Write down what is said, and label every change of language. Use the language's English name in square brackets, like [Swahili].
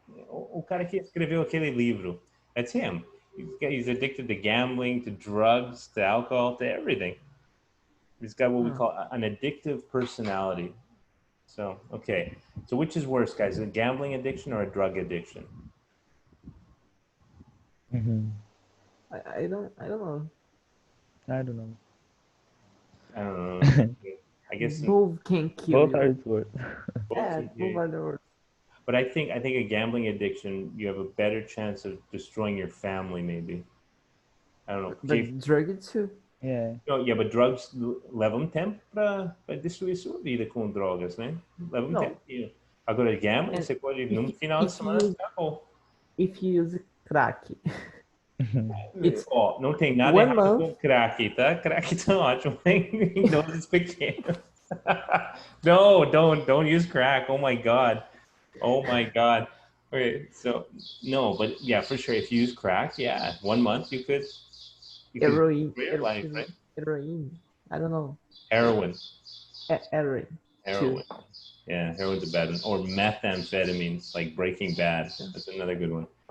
[Portuguese] O cara que escreveu aquele livro, [English] that's him. He's addicted to gambling, to drugs, to alcohol, to everything. He's got what we call an addictive personality. So, okay. So which is worse, guys, a gambling addiction or a drug addiction? Mm-hmm. I don't know. I don't know. I guess both can kill both are worse. Both are the worst. But I think a gambling addiction, you have a better chance of destroying your family, maybe. I don't know. But drugs too. Yeah. But drugs [Portuguese] levam tempo para destruir sua vida com drogas, né? Levam tempo. Agora, gambling, você pode, num final de semana, acabou. [English] If you use crack. [Portuguese] Não tem nada errado com crack, tá? Crack tá ótimo em doses pequenas. [English] No, don't use crack. Oh my God. Okay, so no, but yeah, for sure. If you use crack, 1 month you could heroin. Life, right? Heroin. I don't know. Heroin. Heroin. Yeah, heroin's a bad one. Or methamphetamines, like Breaking Bad. That's another good one.